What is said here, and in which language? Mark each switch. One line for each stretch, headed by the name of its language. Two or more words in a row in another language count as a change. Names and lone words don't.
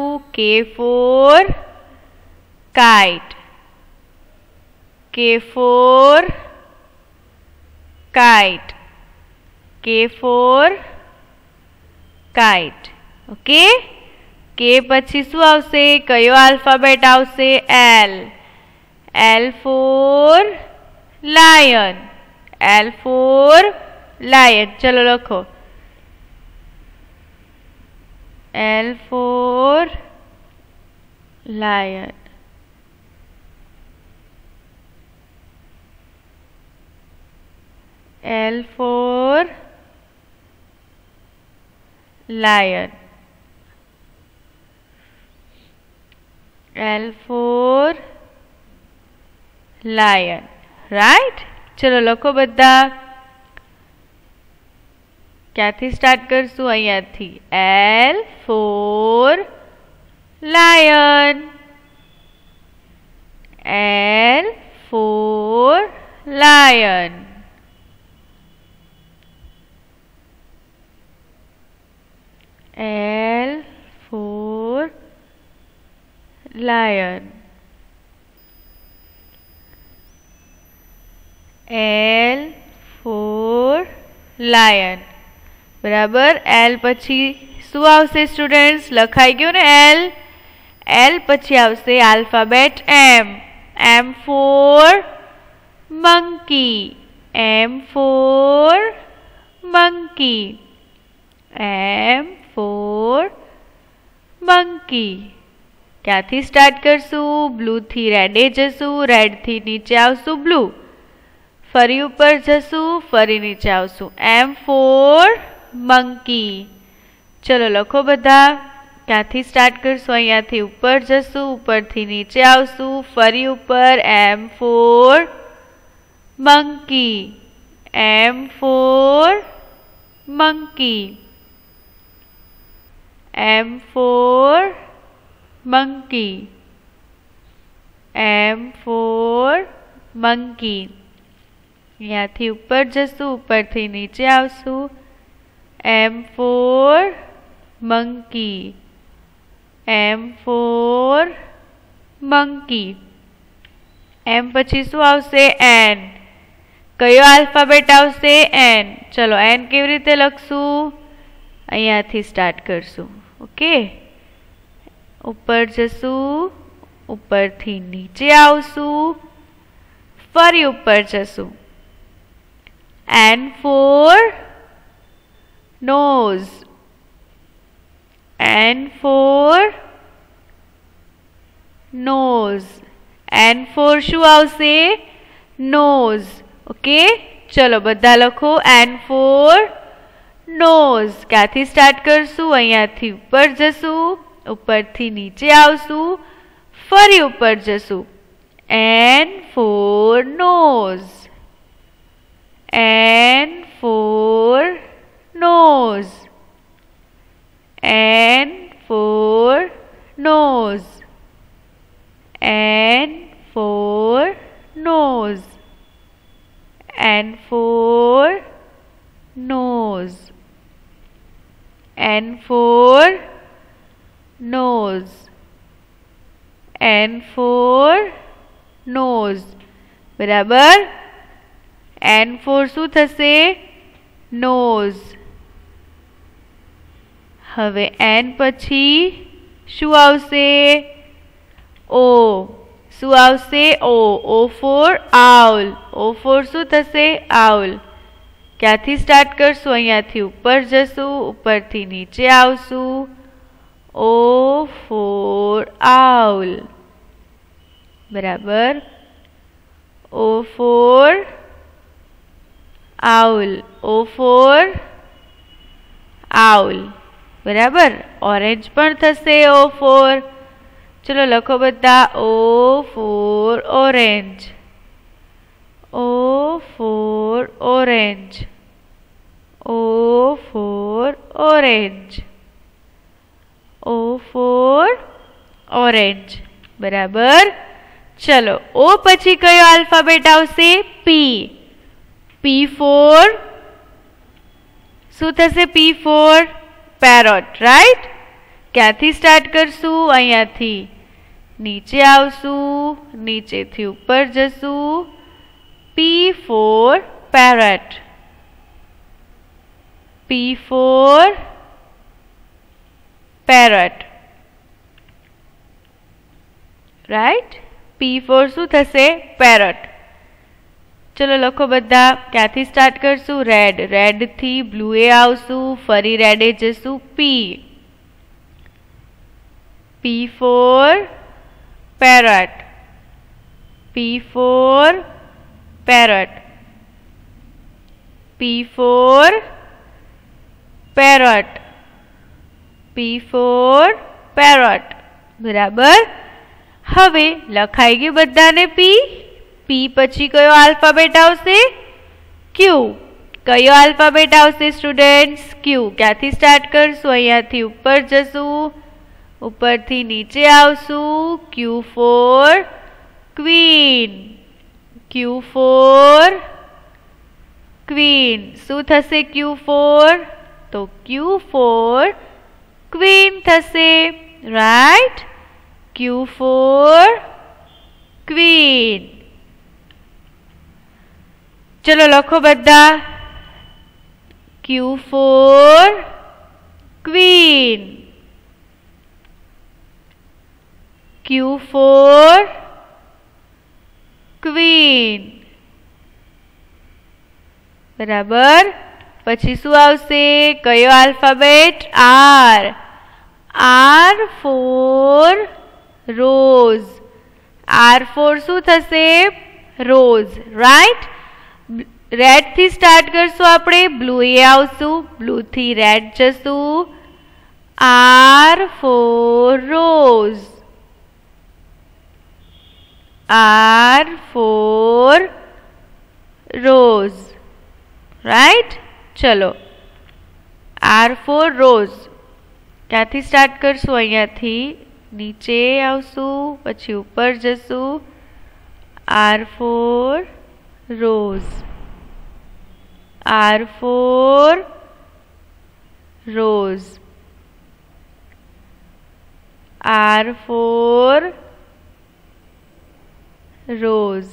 English: K for કાઇટ. K for કાઇટ. K for કાઇટ. ઓકે.
Gujarati: K પછી શું આવશે? કયો આલ્ફાબેટ આવશે?
English: L. L for lion. L for lion.
Gujarati: ચલો લખો.
English: L for lion. L for lion. L for lion.
Gujarati: રાઈટ. ચલો લખો બધા. ક્યાંથી સ્ટાર્ટ કરશું? અહીંયાથી.
English: L for lion. L for lion. L for lion. L for lion.
Gujarati: બરાબર. L પછી શું આવશે સ્ટુડન્ટ્સ? લખાઈ ગયું ને L. L પછી આવશે આલ્ફાબેટ M.
English: M for monkey. M for monkey. M for monkey.
Gujarati: ક્યાંથી સ્ટાર્ટ કરશું? બ્લુ થી રેડે જશું, રેડ થી નીચે આવશું બ્લુ. ફરી ઉપર જશું, ફરી નીચે આવશું.
English: M for monkey.
Gujarati: ચલો લખો બધા. ક્યાંથી સ્ટાર્ટ કરશું? અહીંયાથી ઉપર જશું, ઉપરથી નીચે આવશું, ફરી ઉપર.
English: M for monkey. M for monkey. M for monkey. M for monkey.
Gujarati: અહીંયાથી ઉપર જશું, ઉપરથી નીચે આવશું.
English: M for monkey. M for monkey.
Gujarati: M પછી શું આવશે? N. કયો આલ્ફાબેટ આવશે? N. ચલો N કેવી રીતે લખશું? અહીંયાથી સ્ટાર્ટ કરશું. ઓકે, ઉપર જશું, ઉપરથી નીચે આવશું, ફરી ઉપર જશું.
English: N for nose. N for nose. N for
Gujarati: શું આવશે?
English: nose.
Gujarati: ઓકે, ચલો બધા લખો.
English: N for nose.
Gujarati: ક્યાંથી સ્ટાર્ટ કરશું? અહીંયાથી ઉપર જશું, ઉપરથી નીચે આવશું, ફરી ઉપર જશું.
English: N for nose. N for nose. N for nose. N for nose. N for nose. N for nose. N for nose.
Gujarati: બરાબર.
English: N for
Gujarati: શું થશે? nose. હવે N પછી શું આવશે? O. શું આવશે?
English: O. O for owl. O for
Gujarati: શું થશે?
English: owl.
Gujarati: ક્યાંથી સ્ટાર્ટ કરશું? અહીંયાથી ઉપર જશું, ઉપરથી નીચે આવશું.
English: O for owl. બરાબર. O for owl. O for owl.
Gujarati: બરાબર. ઓરેન્જ પણ થશે
English: O for.
Gujarati: ચલો લખો બધા.
English: O for orange. O for orange. O for orange. O for orange.
Gujarati: બરાબર. ચલો O પછી કયો આલ્ફાબેટ આવશે? P.
English: P for
Gujarati: શું થશે?
English: P for parrot.
Gujarati: રાઈટ. ક્યાંથી સ્ટાર્ટ કરશું? અહીંયાથી નીચે આવશું, નીચેથી ઉપર જશું.
English: P for parrot. P for parrot. રાઈટ. P for
Gujarati: શું થશે? parrot. ચલો લખો બધા. ક્યાંથી સ્ટાર્ટ કરશું? રેડ. રેડ થી બ્લુ એ આવશું, ફરી રેડ એ જશું.
English: P. P for parrot. P for parrot. P for parrot. P for parrot.
Gujarati: બરાબર. હવે લખાઈ ગયું બધાને P. P પછી કયો આલ્ફાબેટ આવશે? Q. કયો આલ્ફાબેટ આવશે સ્ટુડન્ટ્સ? Q. ક્યાંથી સ્ટાર્ટ કરશું? અહીંયાથી ઉપર જશું, ઉપરથી નીચે આવશું.
English: Q for queen. Q for queen.
Gujarati: શું થશે
English: Q for?
Gujarati: તો
English: Q for queen
Gujarati: થશે.
English: રાઈટ. Q for queen.
Gujarati: ચલો લખો બધા.
English: Q for queen. Q for queen.
Gujarati: બરાબર. પછી શું આવશે? કયો આલ્ફાબેટ?
English: R. R for rose. R for
Gujarati: શું થશે?
English: rose. રાઈટ.
Gujarati: રેડ થી સ્ટાર્ટ કરશું આપણે, બ્લુ એ આવશું, બ્લુ થી રેડ જશું.
English: R for rose. R for rose. રાઈટ. ચલો R for rose.
Gujarati: ક્યાંથી સ્ટાર્ટ કરશું? અહીંયાથી નીચે આવશું, પછી ઉપર જશું.
English: R for rose. R for rose. R for rose.